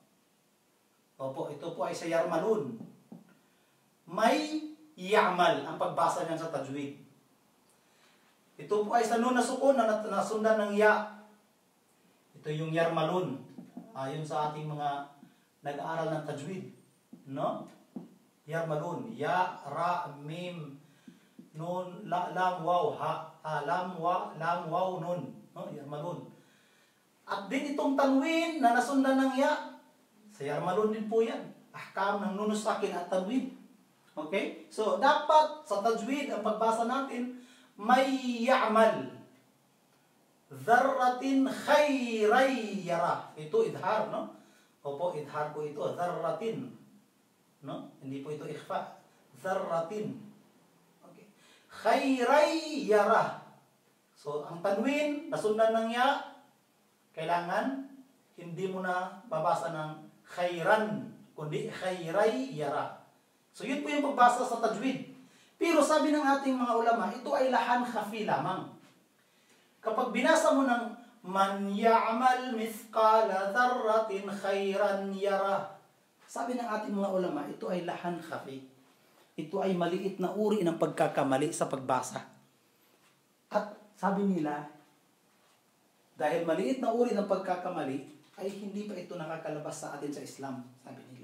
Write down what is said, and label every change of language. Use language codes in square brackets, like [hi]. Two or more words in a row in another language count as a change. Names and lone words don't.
[tl] Opo, ito po ay sa yarmalun. [ar] من يعمل [tl] ang pagbasa niyan sa tajwid. Ito po ay sa nun na sukun na nasundan ng ya. Ito yung yarmalun. Ayon sa ating mga nag-aaral ng tajwid. [ar] No? Yarmalun. ياء راء ميم نون لام واو هاء. لام واو, [tl] nun. No? Yarmalun. At din itong tanwin na nasundan ng ya. Sa yarmalun din po yan. Ahkam ng [ar] النون الساكنة [tl] at tanwin. Okay? So, dapat sa tajwid, ang pagbasa natin, [ar] من يعمل ذرة خيرا يره. [tl] Ito idhar, no? Opo, idhar po ito. Dharratin. No? Hindi po ito ikhfa. Dharratin. [ar] Okay. خيرا يره. [tl] So, ang tanwin, nasundan ng ya, kailangan hindi mo na babasa ng khayran, kundi [ar] خيرا يره. [tl] So, yun po yung pagbasa sa tajwid. Pero sabi ng ating mga ulama, ito ay [ar] لحن خفي [tl] lamang. Kapag binasa mo ng [ar] من يعمل مثقال ذرة خيرا يره, [tl] sabi ng ating mga ulama, ito ay [ar] لحن خفي. [tl] Ito ay maliit na uri ng pagkakamali sa pagbasa. At sabi nila, dahil maliit na uri ng pagkakamali, ay hindi pa ito nakakalabas sa atin sa Islam, sabi nila.